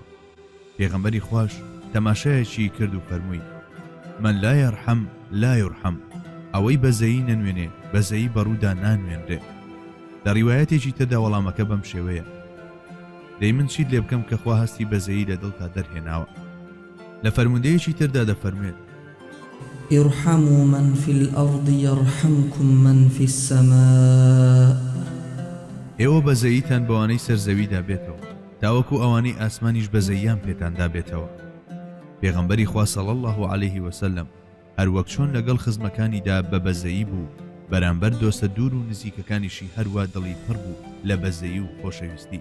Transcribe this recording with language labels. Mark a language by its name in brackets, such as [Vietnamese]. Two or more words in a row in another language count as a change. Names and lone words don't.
[Central Kurdish] پێغەمبەری خوش تەماشایەکی کرد و فەرمووی [Arabic] من لا یەرحەم لا یورحەم، [Central Kurdish] ئەوەی بەزەیی نەنوێنێ بەزەیی بەڕوودا نانوێنرێ. لە ڕیوایەتێکی تردا وەڵامەکە بەم شێوەیە دەی من چیت لێ بکەم کە خوا هەستی بەزەیی لە دڵتا دەرهێناوە. لە فەرموودەیەکی تردا دەفەرمێت [Arabic] ارحموا من في الأرض يرحمكم من في السماء. [Central Kurdish] ئێوە بەزەییتان بەوانەی سەرزەویدا بێتەوە تاوەکو ئەوانەی ئاسمانیش بەزەییان پێتاندا بێتەوە. پێغەمبەری خوا [Arabic] صلی الله علیه وسلم [Central Kurdish] هەروەک چۆن لەگەڵ خزمەکانیدا بە بەزەیی بوو بەرامبەر دۆستە دوور و نزیکەکانیشی هەروە دڵی پڕ بوو لە بەزەیی و خۆشەویستی.